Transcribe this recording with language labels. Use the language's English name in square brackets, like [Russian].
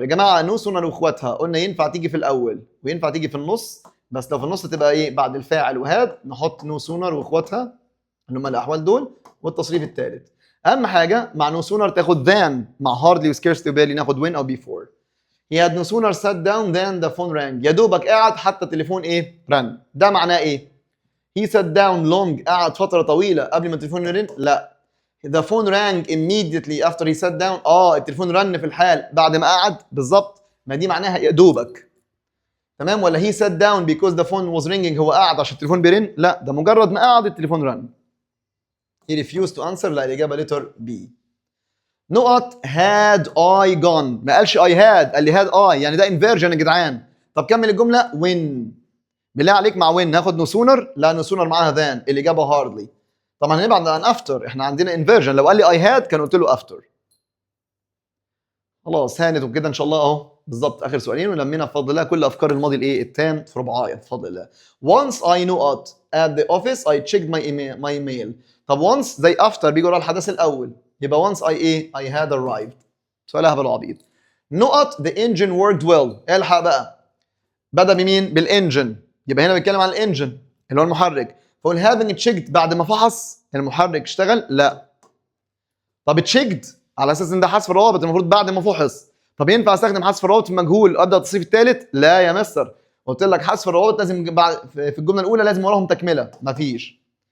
[Arabic] يا جماعه no sooner واخواتها قلنا ينفع تيجي في الاول وينفع تيجي في النص، بس لو في النص تبقى ايه؟ بعد الفاعل وهاد نحط no sooner واخواتها اللي هم الاحوال دول والتصريف الثالث. اهم حاجه مع no sooner تاخد than، مع hardly و scarcely وبالي ناخد when او before. [English] he had no sooner sat down than the phone rang. [Arabic] يا دوبك قاعد حتى التليفون ايه؟ رن. ده معناه ايه؟ [English] he sat down long، [Arabic] قعد فتره طويله قبل ما التليفون يرن؟ لا. [English] the phone rang immediately after he sat down. [Arabic] التليفون رن في الحال بعد ما قعد بالظبط. ما دي معناها يا دوبك. تمام؟ ولا [English] he sat down because the phone was ringing، [Arabic] هو قعد عشان التليفون بيرن؟ لا، ده مجرد ما قعد التليفون رن. [English] he refused to answer. [Arabic] لا، الإجابة letter B. نقط [English] had I gone، [Arabic] ما قالش [English] I had، [Arabic] قال لي [English] had I، [Arabic] يعني ده inversion يا جدعان. طب كمل الجملة. when، بالله عليك مع when هاخد no sooner؟ لا no sooner معاها than، الإجابة hardly. طبعا هنبعد عن after، احنا عندنا inversion. لو قال لي [English] I had [Arabic] كان قلت له after. خلاص هانت وكده ان شاء الله اهو بالظبط اخر سؤالين ولمينا بفضل الله كل افكار الماضي الايه التام في ربعايه بفضل الله. [English] once I knew at the office I checked my mail. [Arabic] طب once زي after بيجي ورا الحدث الاول، يبقى [English] once I [Arabic] ايه؟ [English] I had arrived. [Arabic] سؤال هبل وعبيط. [English] نقط the engine worked well. [Arabic] الحق بقى، بدا بمين؟ بالانجن، يبقى هنا بيتكلم عن الانجن اللي هو المحرك. فقول [English] having checked [Arabic] بعد ما فحص المحرك اشتغل؟ لا. طب checked على اساس ان ده حذف الروابط، المفروض بعد ما فحص. طب ينفع استخدم حذف الروابط في المجهول ابدا التصريف الثالث؟ لا يا مستر، قلت لك حذف الروابط لازم بعد في الجمله الاولى لازم وراهم تكمله، مفيش.